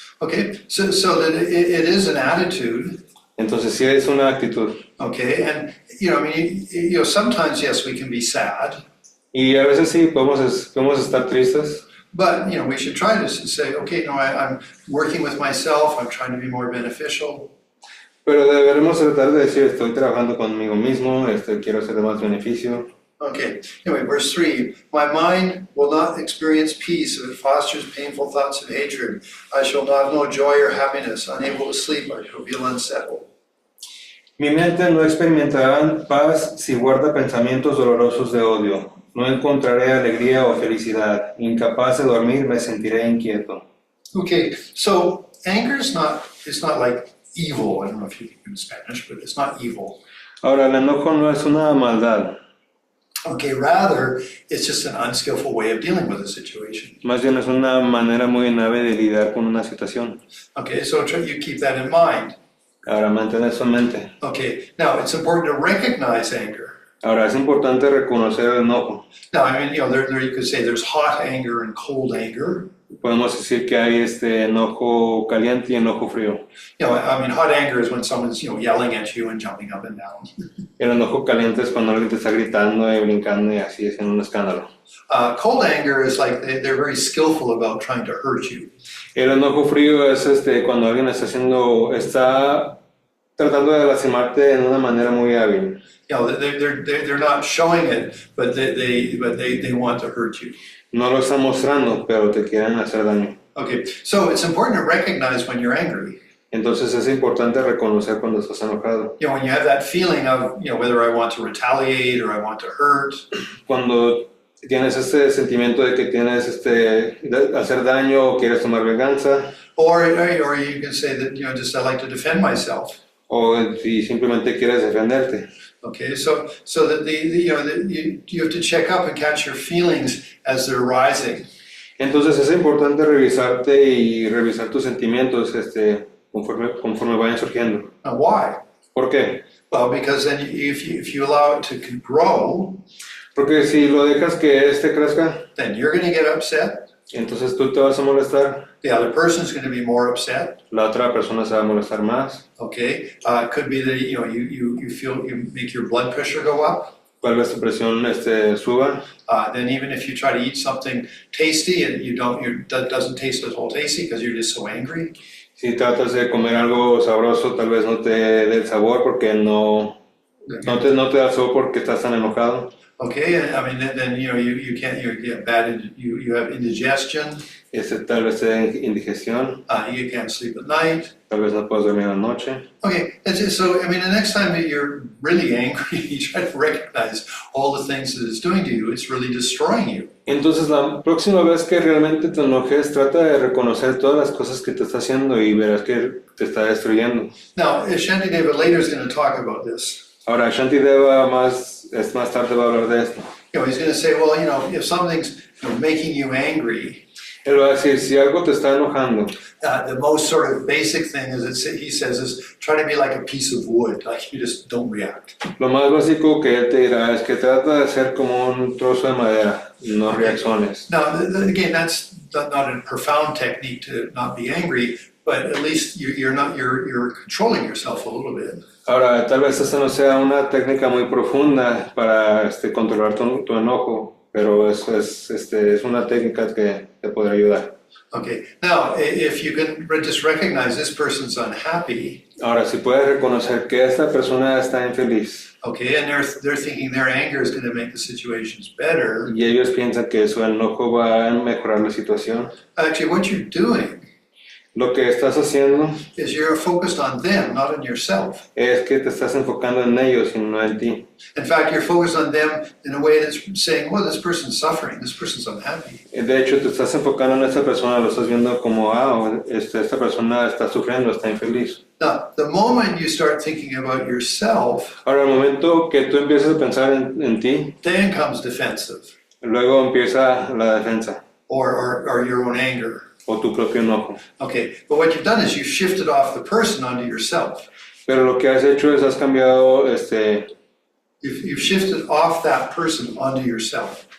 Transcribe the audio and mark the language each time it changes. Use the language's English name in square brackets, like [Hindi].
[English] Okay, so that it is an attitude. [Spanish] Entonces sí es una actitud. [English] Okay, and I mean, sometimes yes, we can be sad. [Spanish] Y a veces sí podemos estar tristes. [English] But we should try to say, okay, no, I'm working with myself. I'm trying to be more beneficial. [Spanish] Pero deberemos tratar de decir, estoy trabajando conmigo mismo, quiero ser de más beneficio. [English] Okay, anyway, verse 3, my mind will not experience peace if it fosters painful thoughts of hatred. I shall not know joy or happiness. Unable to sleep, I shall feel unsettled. [Spanish] Mi mente no experimentará paz si guarda pensamientos dolorosos de odio. No encontraré alegría o felicidad. Incapaz de dormir, me sentiré inquieto. [English] Okay, so anger is not like evil. I don't know if you can in Spanish, but it's not evil. [Spanish] Ahora, el enojo no es una maldad. [English] Okay, rather, it's just an unskillful way of dealing with a situation. [Spanish] Más bien es una manera muy nave de lidiar con una situación. [English] Okay, so you keep that in mind. [Spanish] Ahora, mantener eso en mente. [English] Okay, now it's important to recognize anger. [Spanish] Ahora, es importante reconocer el enojo. [English] Now, I mean, there you could say there's hot anger and cold anger. [Spanish] Podemos decir que hay enojo caliente y enojo frío. [English] I mean, hot anger is when someone's, yelling at you and jumping up and down. [Spanish] El enojo caliente es cuando alguien te está gritando y brincando y así haciendo un escándalo. [English] Cold anger is like they're very skillful about trying to hurt you. [Spanish] El enojo frío es cuando alguien está tratando de lastimarte en una manera muy hábil. [English] They're not showing it, but they want to hurt you. [Spanish] No lo están mostrando, pero te quieren hacer daño. [English] Okay, so it's important to recognize when you're angry. [Spanish] Entonces es importante reconocer cuando estás enojado. [English] When you have that feeling of, whether I want to retaliate or I want to hurt. [Spanish] Cuando tienes sentimiento de que tienes de hacer daño o quieres tomar venganza. [English] Or you can say that, just I like to defend myself. [Spanish] O si simplemente quieres defenderte. [English] Okay, so that you have to check up and catch your feelings as they're rising. [Spanish] Entonces es importante revisarte y revisar tus sentimientos conforme vayan surgiendo. [English] Now, why? [Spanish] ¿Por qué? [English] Well, because then if you allow it to grow, [Spanish] porque si lo dejas que crezca, [English] then you're going to get upset. [Spanish] Entonces tú te vas a molestar. [English] The other person's going to be more upset. [Spanish] La otra persona se va a molestar más. [English] Okay, it could be that you feel you make your blood pressure go up. [Spanish] Tal vez tu presión suba. [English] Then even if you try to eat something tasty and that doesn't taste at all tasty because you're just so angry. [Spanish] Si tratas de comer algo sabroso, tal vez no te dé el sabor porque no te da sabor porque estás tan enojado. [English] Okay, I mean then you can't you get bad you have indigestion. [Spanish] Tal vez te dé indigestión. [English] You can't sleep at night. [Spanish] Tal vez no puedas dormir en la noche. [English] Okay, so I mean the next time that you're really angry, you try to recognize all the things that it's doing to you. It's really destroying you. [Spanish] Entonces la próxima vez que realmente te enojes, trata de reconocer todas las cosas que te está haciendo y verás que te está destruyendo. [English] Now, Shantideva later is going to talk about this. [Spanish] Ahora, Shantideva más tarde va a hablar de esto. [English] He's going to say, well, if something's making you angry, [Spanish] él va a decir, si algo te está enojando, [English] the most sort of basic thing he says is try to be like a piece of wood, like you just don't react. [Spanish] Lo más básico que él te dirá es que trata de ser como un trozo de madera, no reacciones. [English] Now, again, that's not a profound technique to not be angry, but at least you're controlling yourself a little bit. [Spanish] Ahora, tal vez esta no sea una técnica muy profunda para controlar tu enojo, pero es una técnica que te podrá ayudar. [English] Okay, now if you can just recognize this person's unhappy. [Spanish] Ahora, si puedes reconocer que esta persona está infeliz. [English] Okay, and they're thinking their anger is going to make the situations better. [Spanish] Y ellos piensan que su enojo va a mejorar la situación. [English] Actually, what you're doing [Spanish] lo que estás haciendo [English] is you're focused on them, not on yourself. [Spanish] Es que te estás enfocando en ellos y no en ti. [English] In fact, you're focused on them in a way that's saying, well, this person's suffering, this person's unhappy. [Spanish] De hecho, te estás enfocando en esta persona, lo estás viendo como, esta persona está sufriendo, está infeliz. [English] Now, the moment you start thinking about yourself, [Spanish] ahora el momento que tú empiezas a pensar en ti, [English] then comes defensive. [Spanish] Luego empieza la defensa. [English] Or your own anger. [Spanish] O tu propio enojo. [English] Okay, but what you've done is you've shifted off the person onto yourself. [Spanish] Pero lo que has hecho es has cambiado [English] You've shifted off that person onto yourself.